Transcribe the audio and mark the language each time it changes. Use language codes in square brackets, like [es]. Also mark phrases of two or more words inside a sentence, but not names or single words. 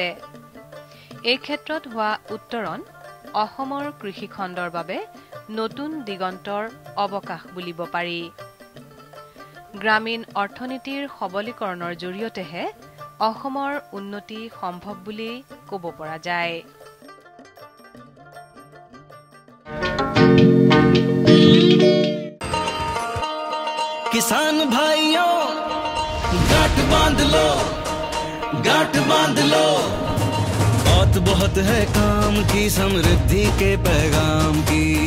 [as] এই ক্ষেত্ৰত হোৱা উত্তৰণ অসমৰ কৃষিখণ্ডৰ বাবে নতুন দিগন্তৰ অৱকাশ বুলিব পাৰি। গ্ৰামীণ অৰ্থনীতিৰ সবলীকৰণৰ জৰিয়তেহে অসমৰ উন্নতি সম্ভৱ বুলি ক'ব পৰা যায়। [hi] किसान भाइयों गांठ बांध लो, गांठ बांध लो, बहुत बहुत है काम की, समृद्धि के पैगाम की।